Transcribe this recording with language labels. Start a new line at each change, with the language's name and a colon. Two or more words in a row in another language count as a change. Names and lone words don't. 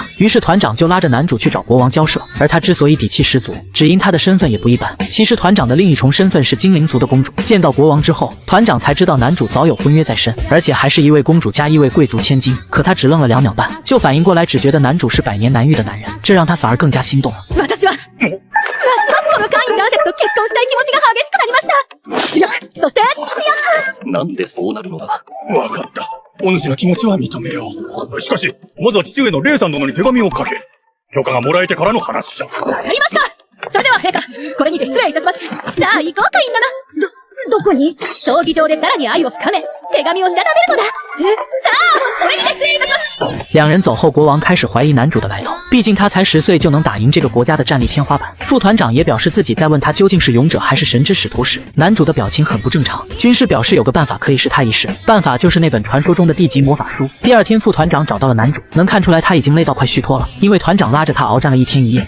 Chinese: 于是团长就拉着男主去找国王交涉，而他之所以底气十足，只因他的身份也不一般。其实团长的另一重身份是精灵族的公主。见到国王之后，团长才知道男主早有婚约在身，而且还是一位公主加一位贵族千金。可他只愣了2秒半，就反应过来，只觉得男主是百年难遇的男人，这让他反而更加心动了。
Japanese: 私はこのカイン男爵と結婚したい気持ちが激しくなりました。強く、そして強く。なんでそうなるのだ。わかった。お主の気持ちは認めよう。しかし、まずは父上のレイさん殿に手紙を書け。許可がもらえてからの話じゃ。わかりました。それでは陛下、これにて失礼いたします。さあ行こうカイン殿。どこに？闘技場でさらに愛を深め、手紙をしたためるのだ。さあ、これにて失礼いたします。
Chinese: 两人走后，国王开始怀疑男主的来头，毕竟他才10岁就能打赢这个国家的战力天花板。副团长也表示自己在问他究竟是勇者还是神之使徒时，男主的表情很不正常。军师表示有个办法可以试他一试，办法就是那本传说中的地级魔法书。第二天，副团长找到了男主，能看出来他已经累到快虚脱了，因为团长拉着他鏖战了1天1夜。